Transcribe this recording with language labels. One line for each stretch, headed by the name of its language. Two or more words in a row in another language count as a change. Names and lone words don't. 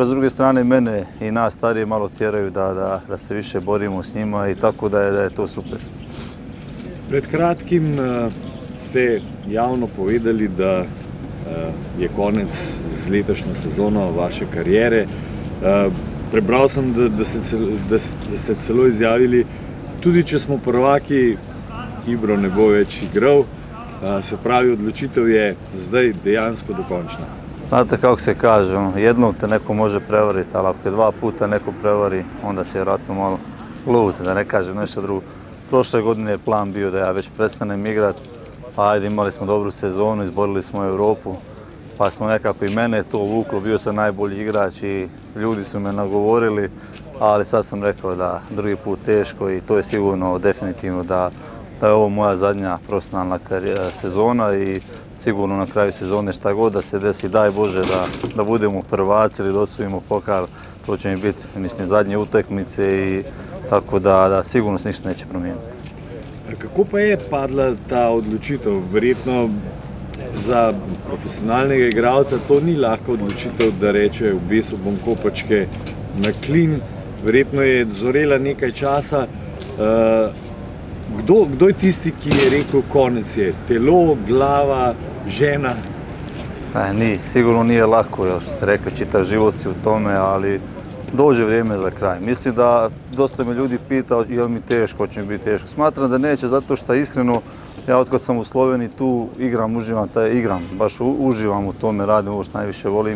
Croatian: S druge strane, mene i nas starije malo tjeraju da se više borimo s njima i tako da je to super.
Slovenian: Pred kratkim ste javno povedali, da je konec z letošnjo sezono vaše karijere. Prebral sem, da ste celo izjavili, tudi če smo prvaki, Ibro ne bo več igral. Se pravi, odločitev je zdaj dejansko dokončna.
Croatian: Znate kako se kaže, jednom te neko može prevariti, ali ako te dva puta neko prevari, onda se vjerojatno malo lud, da ne kažem nešto drugo. Prošle godine je plan bio da ja već prestanem igrati, pa ajde, imali smo dobru sezonu, izborili smo Europu, pa smo nekako i mene to vuklo, bio sam najbolji igrač i ljudi su me nagovorili, ali sad sam rekao da drugi put teško i to je sigurno definitivno da je ovo moja zadnja profesionalna sezona i sigurno na kraju sezone šta god da se desi, daj Bože da budemo prvaci ili da osvojimo pokal, to će mi biti, mislim, zadnje utakmice i tako da sigurno se ništa neće promijeniti.
Slovenian: Kako pa je padla ta odločitev? Verjetno za profesionalnega igralca to ni lahka odločitev, da reče, obesil bom kopačke na klin. Verjetno je zorela nekaj časa. Kdo je tisti, ki je rekel konec je? Telo, glava, žena?
Croatian: Sigurno nije lako, još ste rekli, čitav život si u tome, ali dođe vrijeme za kraj. Mislim da dosta me ljudi pita je li mi teško, hoće mi biti teško. Smatram da neće, zato što iskreno, ja otkad sam u Sloveniji tu igram, baš uživam u tome, radim ovo što najviše volim.